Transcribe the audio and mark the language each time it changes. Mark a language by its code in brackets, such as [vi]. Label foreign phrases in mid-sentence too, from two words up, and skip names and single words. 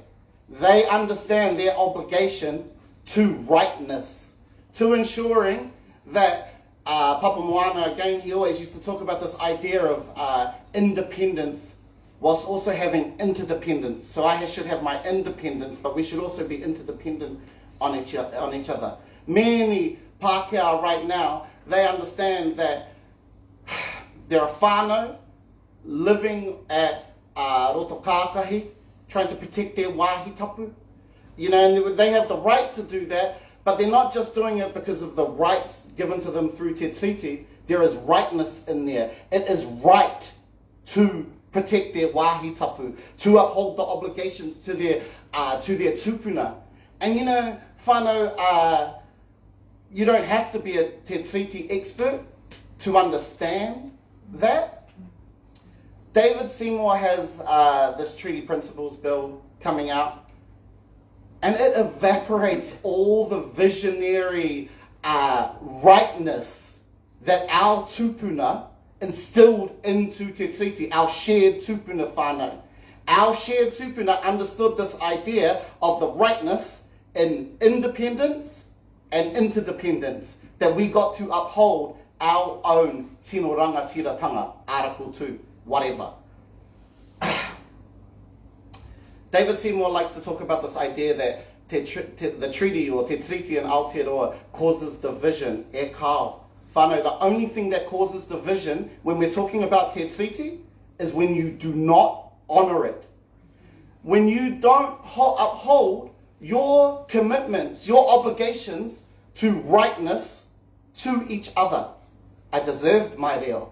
[en] They understand their obligation to rightness, to ensuring that Papa Moana, again, he always used to talk about this idea of independence whilst also having interdependence. So I should have my independence, but we should also be interdependent on each other. Many Pākehā right now, they understand that there are whānau living at roto kākahi, trying to protect their [mi] wāhi tapu. [en] You know, and they have the right to do that, but they're not just doing it because of the rights given to them through Te Treaty. There is rightness in there. It is right to protect their [mi] wāhi tapu, [en] to uphold the obligations to their tupuna. And you know, whānau, you don't have to be a Te Treaty expert to understand that. David Seymour has this Treaty Principles Bill coming out, and it evaporates all the visionary rightness that our tupuna instilled into Te Treaty, our shared [mi] tupuna whānau. [en] Our shared tupuna understood this idea of the rightness in independence and interdependence, that we got to uphold our own [mi] tino rangatiratanga, [en] Article 2. Whatever. David Seymour likes to talk about this idea that the treaty or Te Treaty in Aotearoa causes division. [mi] E kao. [en] Whānau, the only thing that causes division when we're talking about Te Treaty is when you do not honour it. When you don't uphold your commitments, your obligations to rightness to each other. I deserved my reo.